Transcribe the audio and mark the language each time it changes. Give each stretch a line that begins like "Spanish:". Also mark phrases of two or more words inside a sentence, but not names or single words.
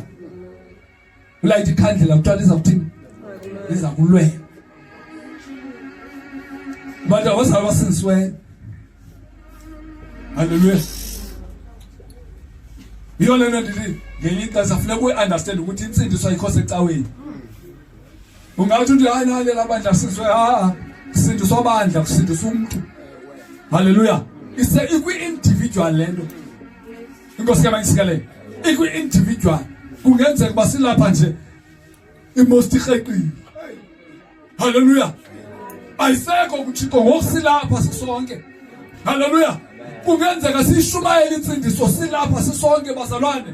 Xhosa: Ulathi ikhandlela kuthiwa liza kuthini? Liza kulwela. Bantu abasingisiweyo. Haleluya. Yiyo lento ndithi ngelinye ixesha funeka uyi-understand ukuthi insindiso ayikho secaweni. Ungathi uthi hayi nalela bandla siswe, kusindiswa bandla, kusindiswa umuntu. Haleluya. Ikwi-individual lento. Inkosi ke mayisikele. Ikwi-individual. Kungenzeka uba silapha nje imost iqeqile. Haleluya. Ayisekho kuThixo ngokusilapha sisonke. Haleluya. Kungenzeka sishumayele insindiso silapha sisonke bazalwane.